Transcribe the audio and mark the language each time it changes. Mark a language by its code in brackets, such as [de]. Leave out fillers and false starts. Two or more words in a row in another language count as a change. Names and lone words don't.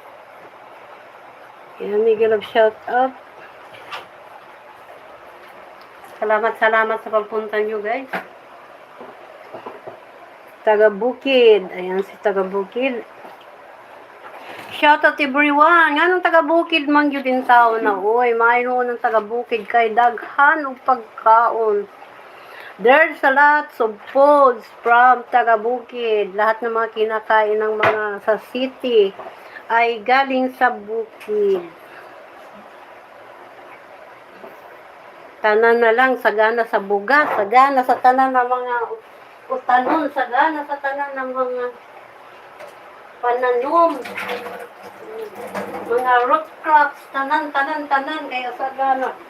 [tl] Ayan, Miguel of shoutout. Salamat sa pagpunta nyo, guys. Taga-Bukid. Ayan si taga-Bukid. [en] Shoutout everyone. [tl] Anong taga-Bukid man yun din tao na. [ceb] Uy, mayroon ng taga-Bukid kay daghan o pagkaon. [en] There's a lot of foods from taga-Bukid. [tl] Lahat ng mga kinakain ng mga sa city ay galing sa bukid. [ceb] Tanan na lang, sagana sa bugas, sagana sa tanan ng mga utanon, sagana sa tanan ng mga pananom, mga [en] root crops, [ceb] tanan, kaya sagana.